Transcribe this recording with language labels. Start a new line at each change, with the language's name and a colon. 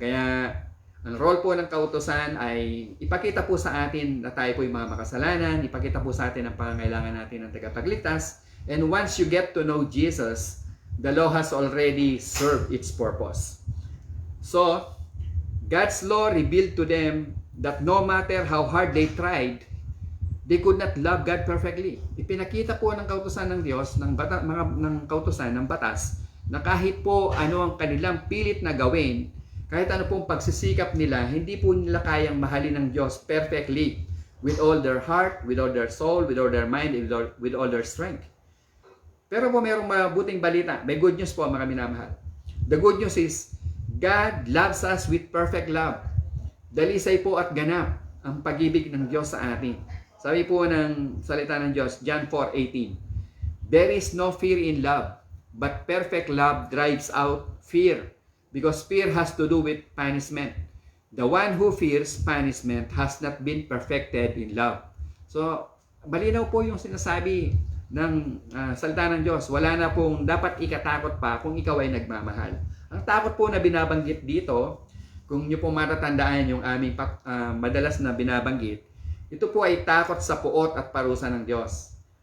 Filipino: Kaya ang role po ng kautusan ay ipakita po sa atin na tayo po yung mga makasalanan, ipakita po sa atin ang pangangailangan natin ng tagapagligtas.
English: And once you get to know Jesus, the law has already served its purpose. So, God's law revealed to them that no matter how hard they tried, they could not love God perfectly.
Filipino: Ipinakita po ng kautusan ng Diyos, ng kautusan ng batas, na kahit po ano ang kanilang pilit na gawin, kahit ano pong pagsisikap nila, hindi po nila kayang mahalin ng Diyos
English: perfectly with all their heart, with all their soul, with all their mind, with all their strength.
Filipino: Pero po mayroong mabuting balita. May good news po mga minamahal.
English: The good news is, God loves us with perfect love.
Filipino: Dalisay po at ganap ang pag-ibig ng Diyos sa atin. Sabi po ng salita ng Diyos,
English: John 4:18, "There is no fear in love, but perfect love drives out fear. Because fear has to do with punishment. The one who fears punishment has not been perfected in love."
Filipino: So, malinaw po yung sinasabi ng salita ng Diyos. Wala na pong dapat ikatakot pa kung ikaw ay nagmamahal. Ang takot po na binabanggit dito, kung nyo po matatandaan yung aming madalas na binabanggit, ito po ay takot sa puot at parusa ng Diyos.